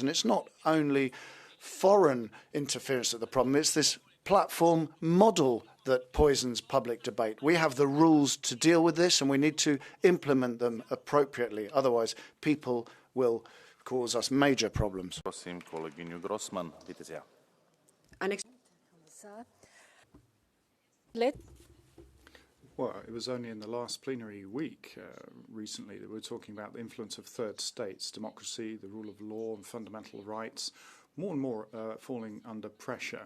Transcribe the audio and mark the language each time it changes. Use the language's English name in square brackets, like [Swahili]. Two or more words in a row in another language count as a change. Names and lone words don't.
[English] And it's not only foreign interference that's the problem, it's this platform model that poisons public debate. We have the rules to deal with this, and we need to implement them appropriately. Otherwise, people will cause us major problems. [Slovak] Prosím kolegyňu Grossman, [German] bitte sehr. [English] Well, it was only in the last plenary week recently that we were talking about the influence of third states, democracy, the rule of law and fundamental rights, more and more falling under pressure.